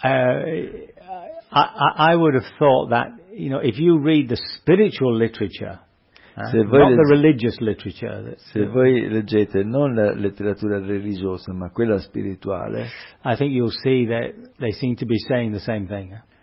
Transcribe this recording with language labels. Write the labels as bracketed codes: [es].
[en] I would have thought that, you know, if you read the spiritual literature, [it] se voi leggete non la letteratura religiosa ma quella spirituale, [en] I think you'll see that they seem to be saying the same thing.